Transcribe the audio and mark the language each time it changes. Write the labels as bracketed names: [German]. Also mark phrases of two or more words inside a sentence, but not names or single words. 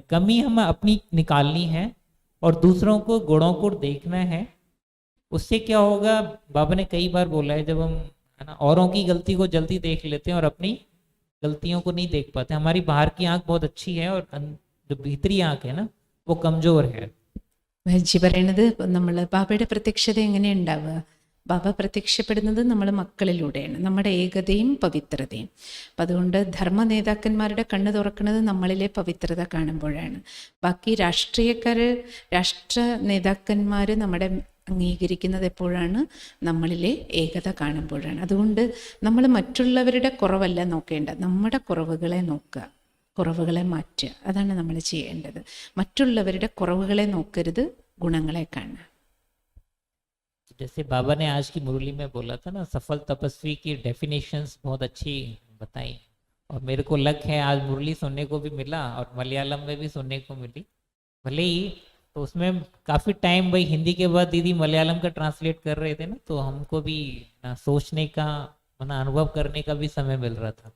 [Hindi] कमी हमें अपनी निकालनी है और दूसरों को गुणों को देखना है। उससे क्या होगा? बाबा ने कई बार बोला है, जब हम है ना औरों की गलती को जल्दी देख लेते हैं और अपनी गलतियों को नहीं देख पाते। हमारी बाहर की आंख बहुत अच्छी है और जो भीतरी आंख है ना, वो कमजोर है। [Malayalam] വജ്ജി പറയണത് നമ്മൾ ബാബയുടെ പ്രത്യക്ഷത എങ്ങനെ ഉണ്ടാവുക? ബാബ പ്രത്യക്ഷപ്പെടുന്നത് നമ്മൾ മക്കളിലൂടെയാണ്, നമ്മുടെ ഏകതയും പവിത്രതയും. അപ്പം അതുകൊണ്ട് ധർമ്മ നേതാക്കന്മാരുടെ കണ്ണ് തുറക്കുന്നത് നമ്മളിലെ പവിത്രത കാണുമ്പോഴാണ്. ബാക്കി രാഷ്ട്ര നേതാക്കന്മാർ നമ്മുടെ അംഗീകരിക്കുന്നത് എപ്പോഴാണ്? നമ്മളിലെ ഏകത കാണുമ്പോഴാണ്. അതുകൊണ്ട് നമ്മൾ മറ്റുള്ളവരുടെ കുറവല്ല നോക്കേണ്ടത്, നമ്മുടെ കുറവുകളെ നോക്കുക, കുറവുകളെ മാറ്റുക. അതാണ് നമ്മൾ ചെയ്യേണ്ടത്. മറ്റുള്ളവരുടെ കുറവുകളെ നോക്കരുത്, ഗുണങ്ങളെ കാണുക. [Hindi] जैसे बाबा ने आज की मुरली में बोला था ना, सफल तपस्वी की डेफिनेशंस बहुत अच्छी बताई। और मेरे को लक है आज मुरली सुनने को भी मिला और मलयालम में भी सुनने को मिली। भले ही तो उसमें काफ़ी टाइम भाई हिंदी के बाद दीदी मलयालम का ट्रांसलेट कर रहे थे ना, तो हमको भी ना सोचने का, ना अनुभव करने का भी समय मिल रहा था।